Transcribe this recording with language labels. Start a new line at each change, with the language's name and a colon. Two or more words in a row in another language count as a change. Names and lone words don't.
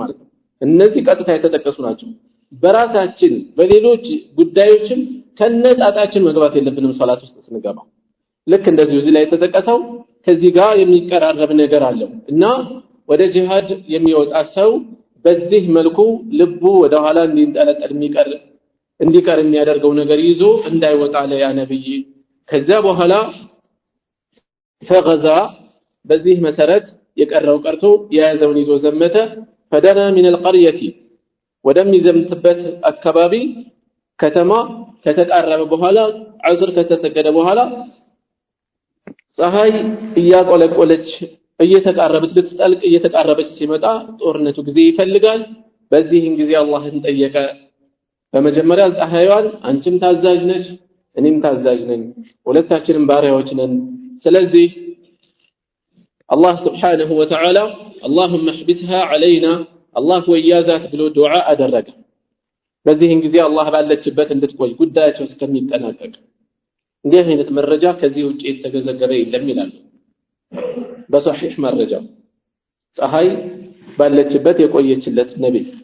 Amharic: ማለት ነው እነዚህ ቀጥታ የተጠቀሱ ናቸው በራሳችን በሌሎች ጉዳዮችም ከነጣጣችን መግባት የለብንም ሶላት ውስጥ ስንገባ ልክ እንደዚህ እዚህ ላይ የተጠቀሰው ከዚህ ጋር የሚቀራረብ ነገር አለው እና ወደ ጂሃድ የሚወጣ ሰው በዚህ መልኩ ልቡ ወደ ኋላ እንዲንጠለጠል እንዲቀር የሚያደርገው ነገር ይዞ እንዳይወጣ ለያ ነብይ ከዛ በኋላ ፈገዛ በዚህ መሰረት የቀረው ቀርቶ የያዘውን ይዞ ዘመተ ፈደና
Arabic: من القريه
Amharic: ወደሚዘምትበት አካባቢ ከተማ ከተቃረበ በኋላ ዐስር ከተሰገደ በኋላ ፀሐይ እያቆለቆለች እየተቃረበች ልትጠልቅ እየተቃረበች ሲመጣ ጦርነቱ ጊዜ ይፈልጋል በዚህን ጊዜ አላህን ጠየቀ በመጀመሪያ ፀሐይዋን አንቺም ታዛዥ ነሽ እኔም ታዛዥ ነኝ ሁለታችንም ባሪያዎች ነን ስለዚህ አላህ
Arabic: سبحانه وتعالى اللهم احبسها علينا الله
Amharic: ወያዛት ብሎ ዱዓ አደረገ በዚህን ጊዜ አላህ ባለችበት እንድትቆይ ጉዳያቸው እስከሚጠናቀቅ እንዲህ አይነት መረጃ ከዚህ ውጪ የተገዘገበ የለም ይላል በሶሒህ መረጃ ፀሐይ ባለችበት የቆየችለት ነብይ